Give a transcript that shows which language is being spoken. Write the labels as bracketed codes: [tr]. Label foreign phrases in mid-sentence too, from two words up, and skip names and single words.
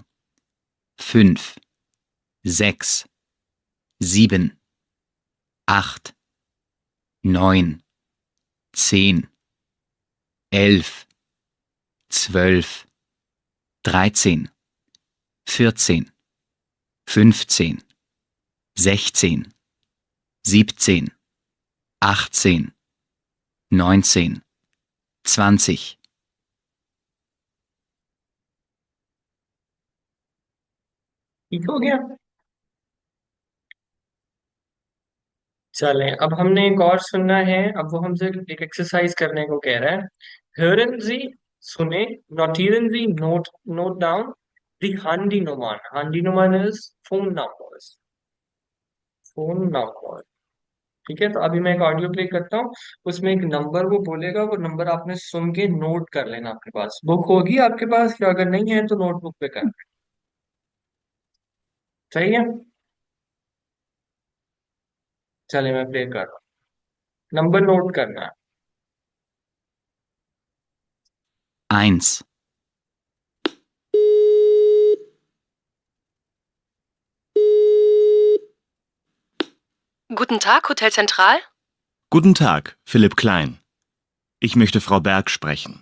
[de] 5, 6, 7, 8, 9, 10, 11, 12, 13, 14, 15, 16, 17, 18, 19, 20. [hi] ठीक हो गया। चलें, अब हमने एक और सुनना है। अब वो हमसे एक एक्सरसाइज करने को कह रहा है। [de] hören Sie, सुने, notieren Sie, [en] note down the Handynummern. Handynummern is phone numbers. phone number. [hi] ठीक है, तो अभी मैं एक [en] audio play [hi] करता हूँ। उसमें एक नंबर वो बोलेगा, वो नंबर आपने सुन के नोट कर लेना। आपके पास बुक होगी आपके पास, या अगर नहीं है तो नोटबुक पे कर। सही है। चलिए मैं प्ले कर रहा हूँ। [en] number note [hi] करना है। [de] 1, Guten Tag, Hotel Zentral. Guten Tag, Philipp Klein. Ich möchte Frau Berg sprechen.